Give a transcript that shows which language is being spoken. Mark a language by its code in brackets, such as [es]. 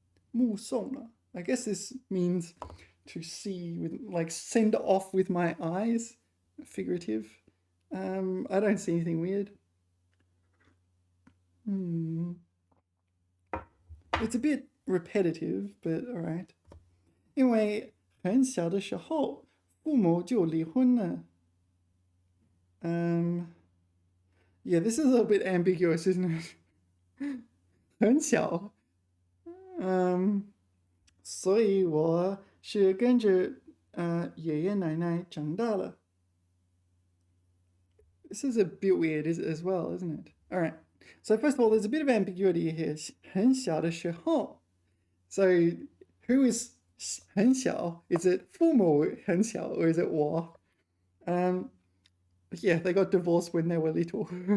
[en] 目送了 I guess this means to see with like send off with my eyes. Figurative. I don't see anything weird. It's a bit repetitive, but all right. [zh] 因为很小的时候父母就离婚了. [en] Yeah, this is a little bit ambiguous, isn't it? [zh] 很小. 所以我是跟着爷爷奶奶长大了. [en] This is a bit weird as well, isn't it? All right. So first of all, there's a bit of ambiguity here. [zh] 很小的时候. [en] So who is [zh] 很小? [en] Is it [zh] 父母很小 [en] or is it 我? Yeah, they got divorced when they were little.